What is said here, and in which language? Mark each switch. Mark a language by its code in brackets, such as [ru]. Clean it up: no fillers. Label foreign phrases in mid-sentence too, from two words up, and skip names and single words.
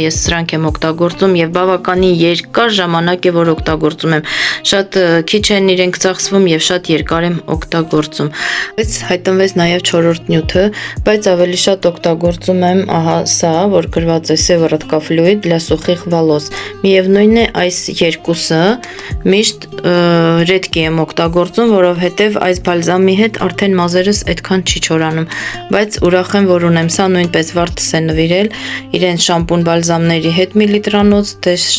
[hy] ես սրանք եմ օգտագործում եւ բավականին երկար ժամանակ է որ օգտագործում եմ, շատ քիչ են իրենք ծախսվում եւ շատ երկար եմ օգտագործում։ Բայց հայտնվեց նաեւ 4-րդ նյութը, բայց ավելի շատ օգտագործում եմ ահա սա, որ գրված է Սևորодка [ru] флюид для сухих волос։ [hy] Միևնույնն է, այս երկուսը միշտ ռեդկի եմ օգտագործում, որովհետև այս բալզամի հետ արդեն մազերս այդքան չի չորանում, բայց ուրախ եմ, որ ունեմ սա, նույնպես վարդս է նվիրել իրեն շամպուն բալզամների հետ միլիտրանոց, դե